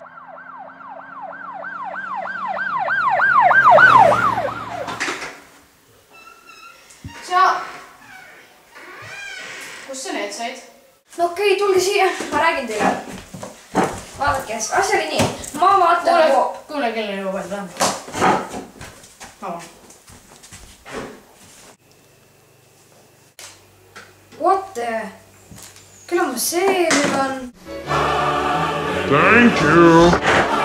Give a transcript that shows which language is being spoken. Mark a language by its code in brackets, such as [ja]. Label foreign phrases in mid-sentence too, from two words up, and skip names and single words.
[et] Kus sa need said? No okei, tulge siia, ma räägin teile. Vaadake, asja oli nii. Ma vaatan... Kuule, kelle juba palju läheme. [en] What the? [et] Küll on see nüüd on... [en] Thank you.